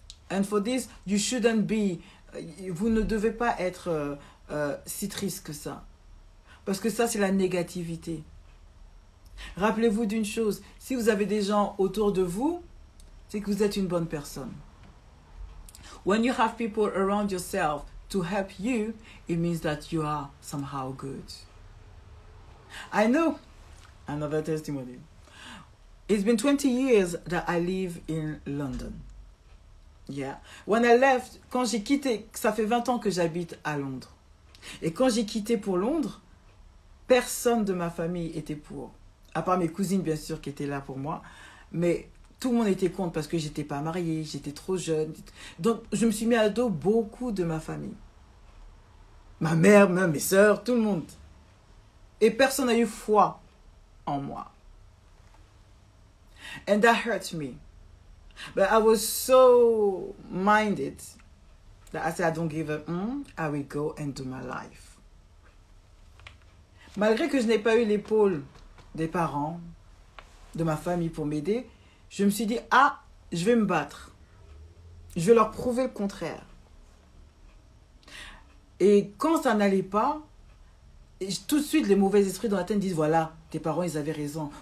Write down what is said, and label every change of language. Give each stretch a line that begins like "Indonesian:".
English: And for this, you shouldn't be,
French: vous ne devez pas être si triste que ça. Parce que ça, c'est la négativité. Rappelez-vous d'une chose, si vous avez des gens autour de vous, c'est que vous êtes une bonne personne.
English: When you have people around yourself to help you, it means that you are somehow good. I know, another testimony. It's been 20 years that I live in London. Yeah. When I left,
French: quand j'ai quitté, ça fait 20 ans que j'habite à Londres. Et quand j'ai quitté pour Londres, personne de ma famille était pour. À part mes cousines, bien sûr, qui étaient là pour moi. Mais tout le monde était contre parce que j'étais pas mariée, j'étais trop jeune. Donc, je me suis mis à dos beaucoup de ma famille. Ma mère, même mes sœurs, tout le monde. Et personne n'a eu foi en moi.
English: And that hurts me. But I was so minded that I said, I don't give up. I will go and do my life.
French: Malgré que je n'ai pas eu l'épaule des parents, de ma famille pour m'aider, je me suis dit, ah, je vais me battre. Je vais leur prouver le contraire. Et quand ça n'allait pas, tout de suite, les mauvais esprits dans la tête disent, voilà, tes parents, ils avaient raison.